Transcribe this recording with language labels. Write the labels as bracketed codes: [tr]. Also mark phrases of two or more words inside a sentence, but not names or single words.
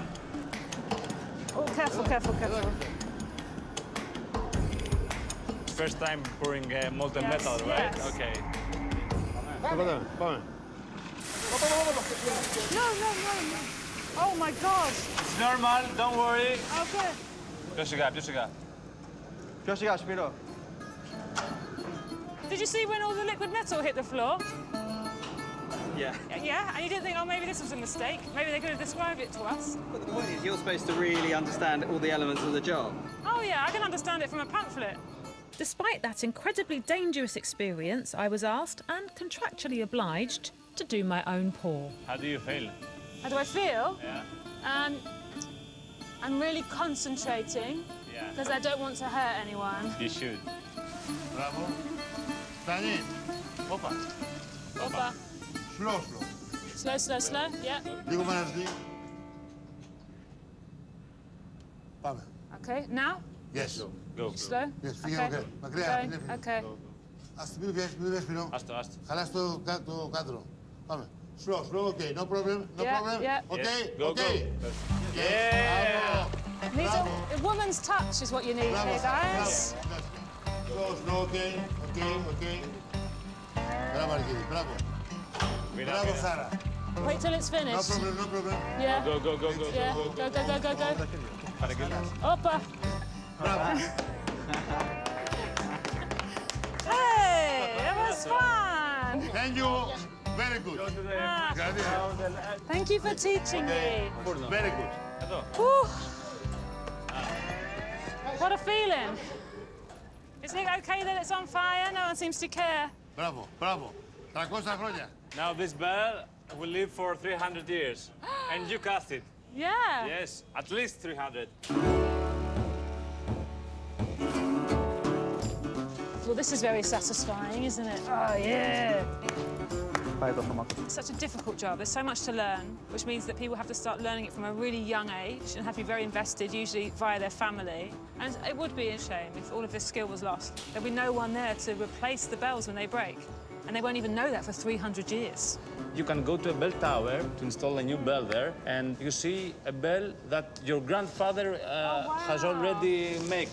[en] Oh, careful. First time pouring molten Yes, metal, right? yes. Okay. [el] Πάμε. [en] No. Oh my God. It's normal, don't worry. Okay. [el] Πιο σιγά. Πιο σιγά, Σπύρο. [en] Did you see when all the liquid metal hit the floor? Yeah. Yeah, and you didn't think, oh, maybe this was a mistake. Maybe they could have described it to us. But the point is, you're supposed to really understand all the elements of the job. Oh yeah, I can understand it from a pamphlet. Despite that incredibly dangerous experience, I was asked and contractually obliged to do my own pour. How do you feel? How do I feel? Yeah. I'm really concentrating Yeah. because I don't want to hurt anyone. You should. [el] Μπράβο. Φτάνει. Όπα. Opa. [en] Slow. Slow. Yeah. [el] Λίγο μαναζί. Πάμε. [en] Okay, now? Yes. Go. Slow? Yes, [el] φύγε [en] Okay. [el] μακριά. [en] Okay. [el] Ας μην βιάζεις, Πινό. Άστο. Χαλάς το κάδρο. Πάμε. [en] Slow, okay, no problem. Yeah. Okay, Go. okay. Yeah. Needs a woman's touch is what you need here, guys. Slow, [el] okay. Μπράβο, Αργύρη, μπράβο. Μπράβο, Σάρα. [en] Wait till it's No finished. problem. Yeah. Go. Yeah. Go. [el] Παραγγελία. Opa. Μπράβο. [en] Hey, that was fun. Thank you. Very good. Ah, [el] Δηλαδή, [en] thank you for teaching me. very good. [el] Εδώ. [en] Whew. What a feeling. Is it okay that it's on fire? No one seems to care. [el] Μπράβο. 300 χρόνια. [en] Now this bell will live for 300 years. And you cast it. Yeah. Yes, at least 300. Well, this is very satisfying, isn't it? Oh, yeah. [el] Πάει το αυτομάτω. [en] It's such a difficult job. There's so much to learn, which means that people have to start learning it from a really young age and have to be very invested, usually via their family. And it would be a shame if all of this skill was lost. There'd be no one there to replace the bells when they break. And they won't even know that for 300 years. You can go to a bell tower to install a new bell there, and you see a bell that your grandfather has already made.